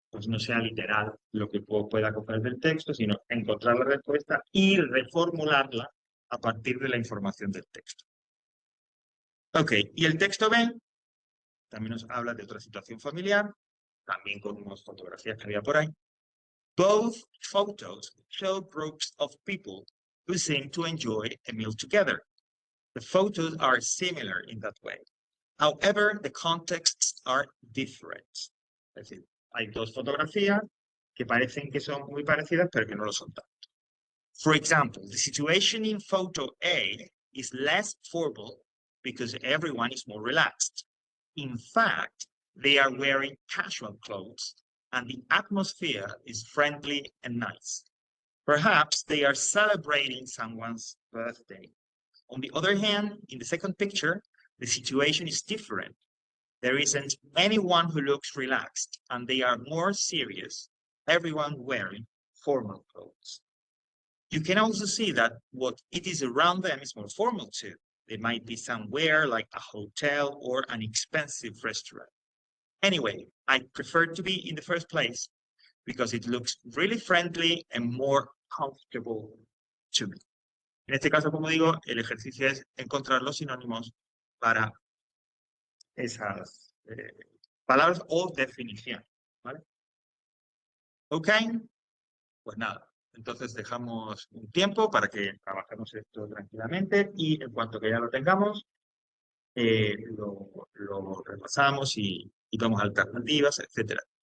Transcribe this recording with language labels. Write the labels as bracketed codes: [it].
[es] pues no sea literal lo que pueda coger del texto, sino encontrar la respuesta y reformularla a partir de la información del texto. Ok, y el texto B también nos habla de otra situación familiar, también con unas fotografías que había por ahí. [en] Both photos show groups of people who seem to enjoy a meal together. The photos are similar in that way. However, the contexts are different. [es] Es decir, hay dos fotografías que parecen que son muy parecidas, pero que no lo son tanto. [en] For example, the situation in photo A is less formal because everyone is more relaxed. In fact, they are wearing casual clothes and the atmosphere is friendly and nice. Perhaps they are celebrating someone's birthday. On the other hand, in the second picture, the situation is different. There isn't anyone who looks relaxed, and they are more serious, everyone wearing formal clothes. You can also see that what it is around them is more formal too. They might be somewhere like a hotel or an expensive restaurant. Anyway, I prefer to be in the first place because it looks really friendly and more comfortable to me. [es] En este caso, como digo, el ejercicio es encontrar los sinónimos para esas palabras o definición, ¿vale? Ok, pues nada. Entonces dejamos un tiempo para que trabajemos esto tranquilamente y en cuanto que ya lo tengamos, lo repasamos y vamos a alternativas, etcétera.